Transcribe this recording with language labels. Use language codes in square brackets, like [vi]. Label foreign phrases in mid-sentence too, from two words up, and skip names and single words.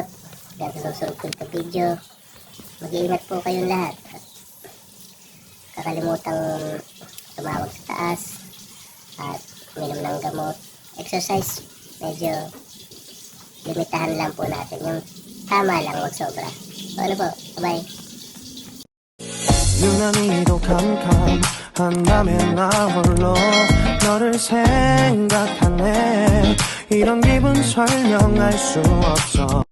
[tl] Hanggang sa susunod ko ito video. Mag-iingat po kayong lahat. Kakalimutang tumawag sa taas at uminom ng gamot. Exercise, medyo limitahan lang po natin. Yung tama lang, wag sobra. So, ano po? Bye-bye. [ko] 유난히도 캄캄한 밤에 나 홀로 너를 생각하네 이런 기분 설명할 수 없어